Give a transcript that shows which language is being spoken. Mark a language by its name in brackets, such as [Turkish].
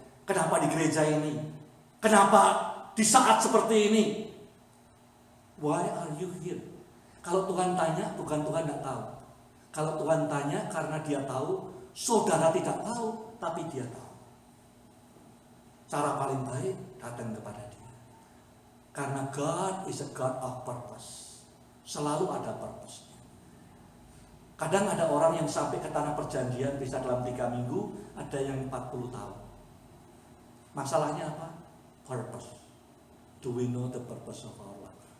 [Indonesian] Kenapa di gereja ini? Kenapa di saat seperti ini? [English] Why are you here? [Indonesian] Kalau Tuhan tanya, bukan Tuhan tidak tahu. Kalau Tuhan tanya karena dia tahu, saudara tidak tahu, tapi dia tahu. Cara paling baik datang kepada dia. Karena [English] God is a God of purpose. [Indonesian] Selalu ada purpose. Kadang ada orang yang sampai ke tanah perjanjian bisa dalam 3 minggu, ada yang 40 tahun. Masalahnya apa? Purpose. [English] Do we know the purpose of our life?